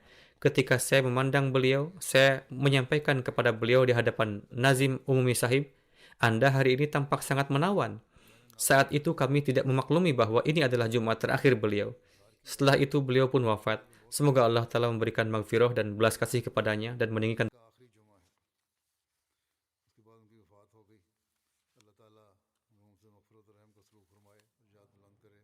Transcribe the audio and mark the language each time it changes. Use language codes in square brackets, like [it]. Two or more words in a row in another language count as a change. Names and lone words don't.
[id] Ketika saya memandang beliau, saya menyampaikan kepada beliau di hadapan Nazim Umumi Sahib, Anda hari ini tampak sangat menawan. Saat itu kami tidak memaklumi bahwa ini adalah Jumat terakhir beliau. Setelah itu beliau pun wafat. Semoga Allah Ta'ala memberikan maghfirah dan belas kasih kepadanya dan meninggikan [hi] उसके बाद उनकी वफात हो गई। अल्लाह ताला उनसे मग़फ़िरत और रहम का सलूक फरमाए, निजात बुलंद करे।